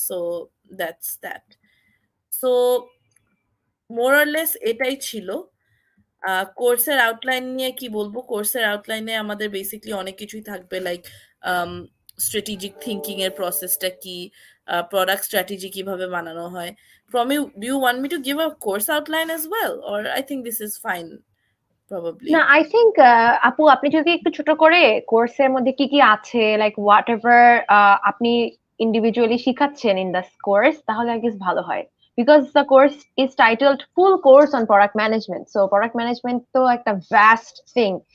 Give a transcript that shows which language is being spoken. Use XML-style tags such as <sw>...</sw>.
<en>So that's that. So more or less</en> <bn>এটাই ছিল। কোর্সের আউটলাইন নিয়ে কি বলবো, কোর্সের আউটলাইনে আমাদের বেসিকলি অনেক কিছুই থাকবে, লাইক স্ট্র্যাটেজিক থিঙ্কিং এর প্রসেসটা কি, প্রোডাক্ট স্ট্র্যাটেজি কিভাবে বানানো হয়।</bn> <en>Promi, do you want me to give a course outline as well, or I think this is fine probably?</en> <bn>না, আই থিংক আপু আপনি যদি একটু ছোট করে কোর্সের মধ্যে কি কি আছে, লাইক হোয়াট এভার আপনি ইন্ডিভিজুয়ালি শিখাচ্ছেন</bn> <en>in the course,</en> <bn>তাহলে আই গেস ভালো হয়।</bn> <en>Because the course is titled full course on product management.</en> <bn>So product management তো একটা ভ্যাস্ট থিং।</bn>